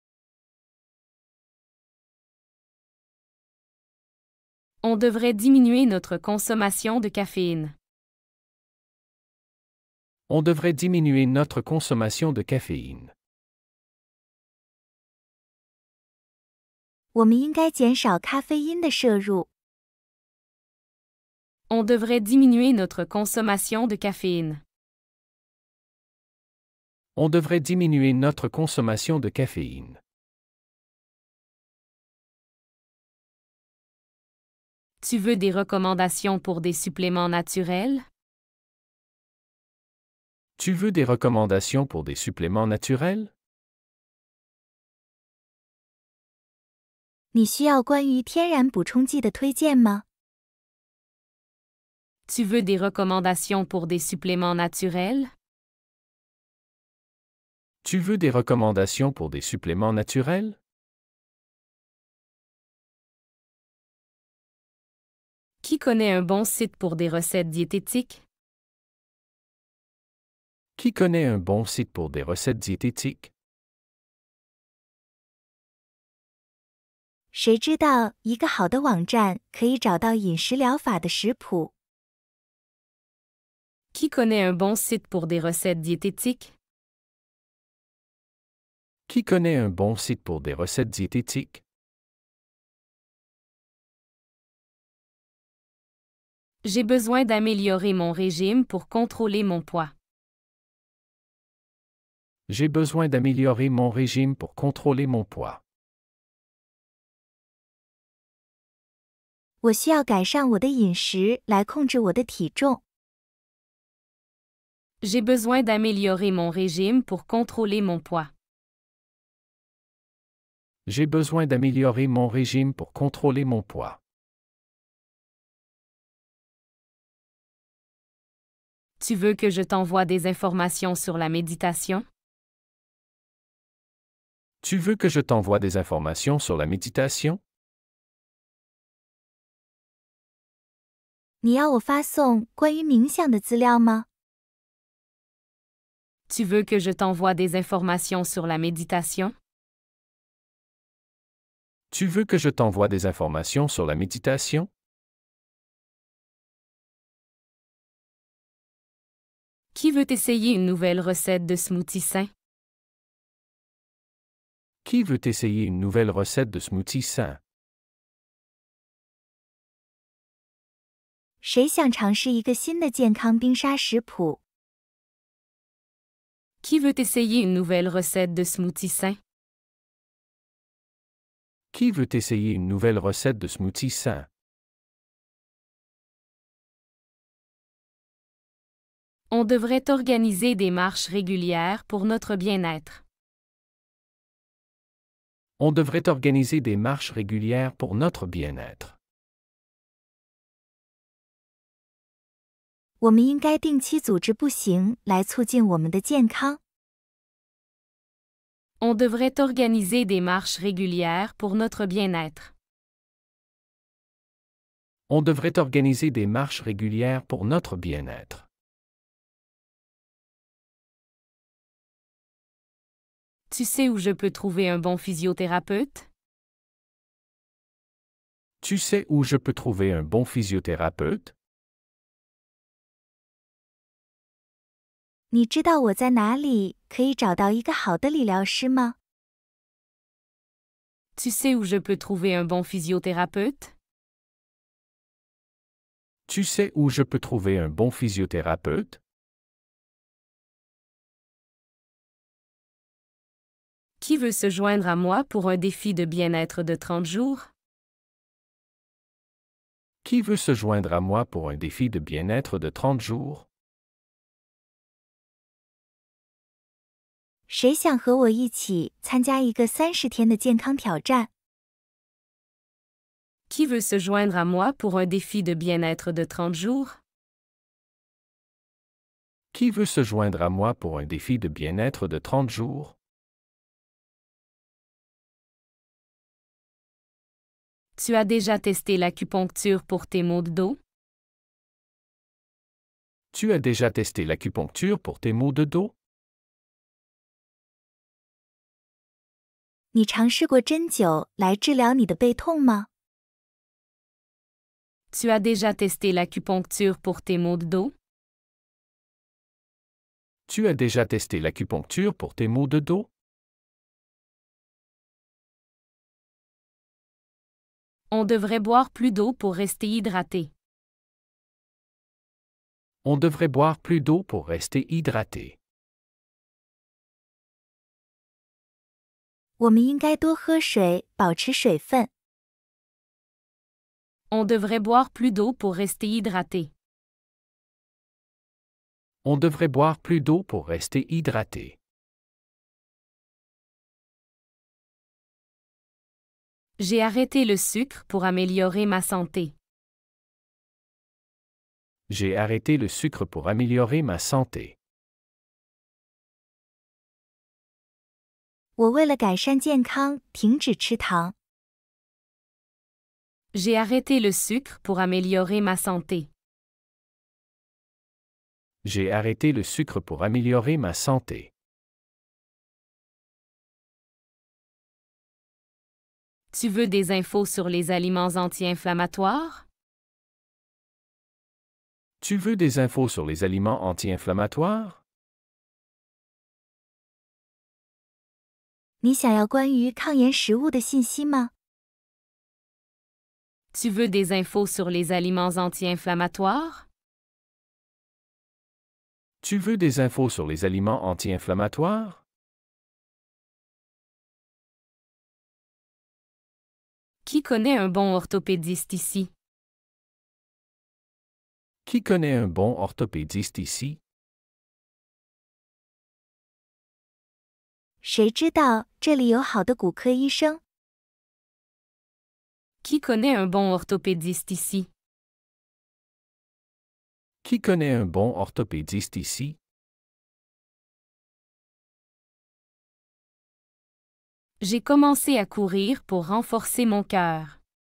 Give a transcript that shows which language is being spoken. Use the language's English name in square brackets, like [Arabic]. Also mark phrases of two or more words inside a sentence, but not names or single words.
[French] On devrait diminuer notre consommation de caféine. On devrait diminuer notre consommation de caféine. [Chinese] 我们应该减少咖啡因的摄入。 [French] On devrait diminuer notre consommation de caféine. On devrait diminuer notre consommation de caféine. Tu veux des recommandations pour des suppléments naturels? Tu veux des recommandations pour des suppléments naturels? [Chinese] 你需要关于天然补充剂的推荐吗？ [French] Tu veux des recommandations pour des suppléments naturels? Tu veux des recommandations pour des suppléments naturels? Qui connaît un bon site pour des recettes diététiques? Qui connaît un bon site pour des recettes diététiques? [Chinese] 谁知道一个好的网站可以找到饮食疗法的食谱？ [French] Qui connaît un bon site pour des recettes diététiques? Qui connaît un bon site pour des recettes diététiques? J'ai besoin d'améliorer mon régime pour contrôler mon poids. J'ai besoin d'améliorer mon régime pour contrôler mon poids. [Chinese] 我需要改善我的饮食来控制我的体重。 [French] J'ai besoin d'améliorer mon régime pour contrôler mon poids. J'ai besoin d'améliorer mon régime pour contrôler mon poids. Tu veux que je t'envoie des informations sur la méditation? Tu veux que je t'envoie des informations sur la méditation? [Chinese] 你要我发送关于冥想的资料吗？ [French] Tu veux que je t'envoie des informations sur la méditation? Tu veux que je t'envoie des informations sur la méditation? Qui veut essayer une nouvelle recette de smoothie sain? Qui veut essayer une nouvelle recette de smoothie sain? [Chinese] 谁想尝试一个新的健康冰沙食谱？ [French] Qui veut essayer une nouvelle recette de smoothie sain? Qui veut essayer une nouvelle recette de smoothie sain? On devrait organiser des marches régulières pour notre bien-être. On devrait organiser des marches régulières pour notre bien-être. [Chinese] 我们应该定期组织步行来促进我们的健康。 [French] On devrait organiser des marches régulières pour notre bien-être. On devrait organiser des marches régulières pour notre bien-être. Tu sais où je peux trouver un bon physiothérapeute? Tu sais où je peux trouver un bon physiothérapeute? [Chinese] 你知道我在哪里可以找到一个好的理疗师吗？ [French] Tu sais où je peux trouver un bon physiothérapeute? Tu sais où je peux trouver un bon physiothérapeute? Qui veut se joindre à moi pour un défi de bien-être de 30 jours? Qui veut se joindre à moi pour un défi de bien-être de 30 jours? [Chinese] 谁想和我一起参加一个30天的健康挑战？ [French] Qui veut se joindre à moi pour un défi de bien-être de 30 jours? Qui veut se joindre à moi pour un défi de bien-être de 30 jours? Tu as déjà testé l'acupuncture pour tes maux de dos? Tu as déjà testé l'acupuncture pour tes maux de dos? [Chinese] 你尝试过针灸来治疗你的背痛吗？ [French] Tu as déjà testé l'acupuncture pour tes maux de dos? Tu as déjà testé l'acupuncture pour tes maux de dos? On devrait boire plus d'eau pour rester hydraté. On devrait boire plus d'eau pour rester hydraté. [Chinese] 我们应该多喝水，保持水分。 [French] On devrait boire plus d'eau pour rester hydraté. On devrait boire plus d'eau pour rester hydraté. J'ai arrêté le sucre pour améliorer ma santé. J'ai arrêté le sucre pour améliorer ma santé. [Chinese] 我为了改善健康，停止吃糖。 [French] J'ai arrêté le sucre pour améliorer ma santé. J'ai arrêté le sucre pour améliorer ma santé. Tu veux des infos sur les aliments anti-inflammatoires? Tu veux des infos sur les aliments anti-inflammatoires? [Chinese] 你想要关于抗炎食物的信息吗？ [French] Tu veux des infos sur les aliments anti-inflammatoires? Tu veux des infos sur les aliments anti-inflammatoires? Qui connaît un bon orthopédiste ici? Qui connaît un bon orthopédiste ici? [Chinese] 谁知道这里有好的骨科医生？ [French] Qui connaît un bon orthopédiste ici? Qui connaît un bon orthopédiste ici? J'ai commencé à courir pour renforcer mon cœur.